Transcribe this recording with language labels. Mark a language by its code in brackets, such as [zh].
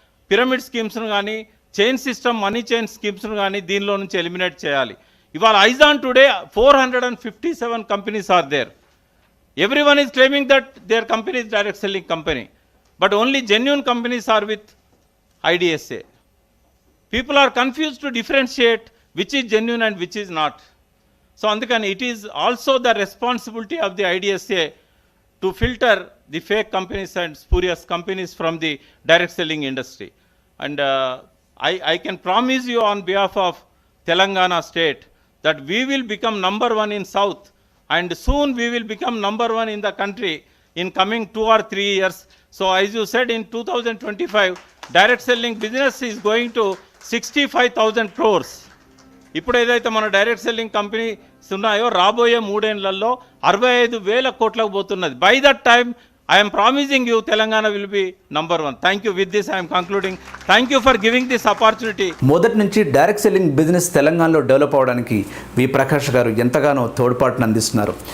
[te] Pyramid స్కీమ్స్ను కానీ, chain system money chain స్కీమ్స్ను కానీ దీనిలో నుంచి ఎలిమినేట్ చేయాలి. [en] ఇవాళ as on today 457 companies are there. Everyone is claiming that their company is direct selling company, but only genuine companies are with IDSA. People are confused to differentiate which is genuine and which is not. So అందుకని it is also the responsibility of the IDSA to filter the fake companies and spurious companies from the direct selling industry. And I can promise you on behalf of Telangana state that we will become number one in South, and soon we will become number one in the country in coming 2 or 3 years. So as you said, in 2025, direct selling business is going to 65,000 crores. [te] ఇప్పుడు ఏదైతే మన direct selling companies ఉన్నాయో రాబోయే 3 ఏళ్లలో 65,000 కోట్లకు పోతున్నది. [en] By that time I'm promising you Telangana will be number 1. Thank you. With this I'm concluding. Thank you for giving this opportunity. [te] మొదటి నుంచి డైరెక్ట్ సెల్లింగ్ బిజినెస్ తెలంగాణలో డెవలప్ అవడానికి వి ప్రకాష్ గారు ఎంతగానో తోడ్పాటును అందిస్తున్నారు.